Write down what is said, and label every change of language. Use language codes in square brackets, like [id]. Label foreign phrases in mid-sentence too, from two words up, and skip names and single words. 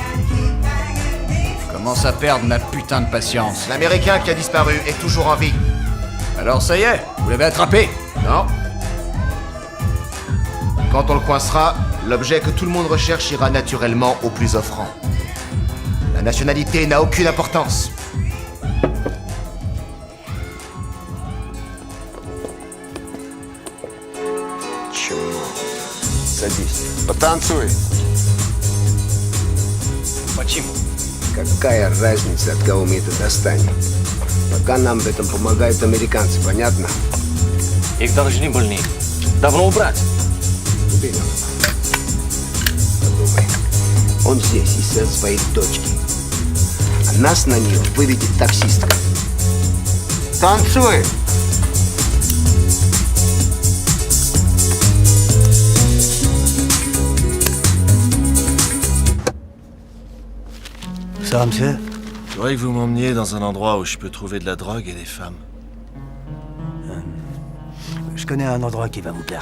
[fr] Je commence à perdre ma putain de patience. L'Américain qui a disparu est toujours en vie. Alors ça y est, vous l'avez attrapé? Non. Quand on le coincera, l'objet que tout le monde recherche ira naturellement au plus offrant. La nationalité n'a aucune importance. [ru] Садись. Потанцуй. Почему? Какая разница, от кого мы это достанем? Пока нам в этом помогают американцы, понятно? Их должны были давно убрать. Убей нам. Подумай. Он здесь из-за своей дочки. А нас на нее выведет таксистка. Танцуй! [fr] Ça, monsieur? Je voudrais que vous m'emmeniez dans un endroit où je peux trouver de la drogue et des femmes. Je connais un endroit qui va vous plaire.